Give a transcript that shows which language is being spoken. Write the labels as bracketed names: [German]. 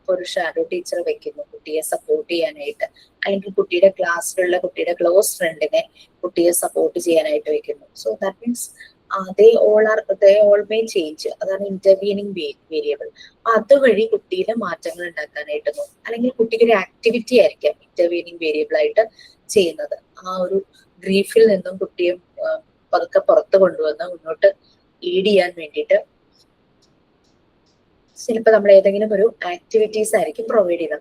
[Malayalam] ഇപ്പൊ ഒരു shadow teacher വെക്കുന്നു കുട്ടിയെ സപ്പോർട്ട് ചെയ്യാനായിട്ട്, അല്ലെങ്കിൽ കുട്ടിയുടെ ക്ലാസ്സിലുള്ള കുട്ടിയുടെ ക്ലോസ് ഫ്രണ്ടിനെ കുട്ടിയെ സപ്പോർട്ട് ചെയ്യാനായിട്ട് വെക്കുന്നു. [English] So that means they all may change. [Malayalam] അതാണ് ഇന്റർവീനിങ് വേരിയബിൾ. അതുവഴി കുട്ടിയിലെ മാറ്റങ്ങൾ ഉണ്ടാക്കാനായിട്ട് നോക്കും. അല്ലെങ്കിൽ കുട്ടിക്ക് ഒരു ആക്ടിവിറ്റി ആയിരിക്കാം ഇന്റർവീനിങ് വേരിയബിൾ ആയിട്ട് ചെയ്യുന്നത്. ആ ഒരു ഗ്രീഫിൽ നിന്നും കുട്ടിയെ പതുക്കെ പുറത്ത് കൊണ്ടുവന്ന് മുന്നോട്ട് ലീഡ് ചെയ്യാൻ വേണ്ടിയിട്ട് ചിലപ്പോൾ നമ്മൾ ഏതെങ്കിലും ഒരു ആക്ടിവിറ്റീസ് ആയിരിക്കും പ്രൊവൈഡ് ചെയ്യുന്നത്.